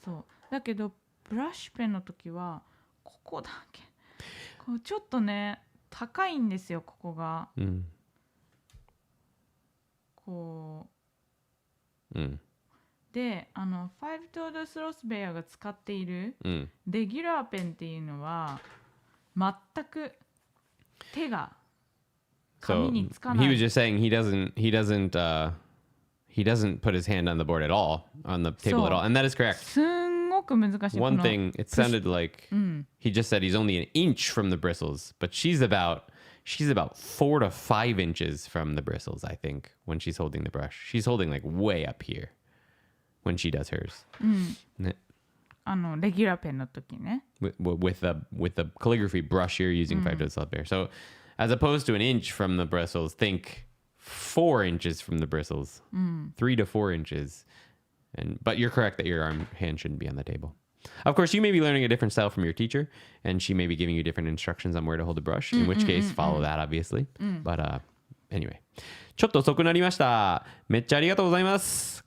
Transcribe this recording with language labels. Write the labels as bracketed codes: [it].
[ja] そうだけどブラシペンの時はここだけこうちょっとね高いんですよここが、こう、で5トードスロスベアが使っているレギュラーペンっていうのは全く手が紙につかない。 [en] he was just saying he doesn't put his hand on the board at all, on the table at all, and that is correct. [ja] すんごく難しい。 [en] One thing, it sounded like he just said he's only an inch from the bristles, but she's about 4 to 5 inches from the bristles, I think, when she's holding the brush. She's holding like way up here when she does hers. [ja] レギュラーペンの時ね。 [en] With the calligraphy brush you're using 5 to 12 there. So as opposed to an inch from the bristles, think 4 inches from the bristles, 3 to 4 inches. But you're correct that your hand shouldn't be on the table. Of course, you may be learning a different style from your teacher, and she may be giving you different instructions on where to hold the brush, in which case, follow that, obviously. But anyway. [ja] ちょっと遅くなりました。めっちゃありがとうございます。